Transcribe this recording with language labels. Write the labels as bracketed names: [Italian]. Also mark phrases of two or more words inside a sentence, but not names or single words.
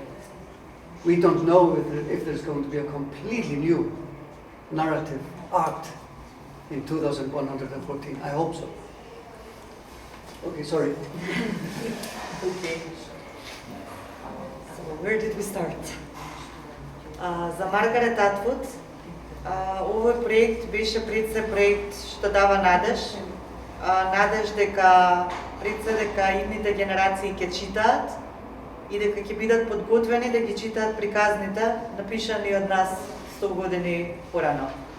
[English] We don't know if there's going to be a completely new narrative art in 2114. I hope so. Okay, sorry. Okay. So where did we start? [Macedonian] За Маргарет Атвуд, овој проект беше пред се проект што дава надеж. Надеж дека пред се дека идните генерации ќе читаат и дека ќе бидат подготвени да ги читаат приказните, напишани од нас 100 години порано.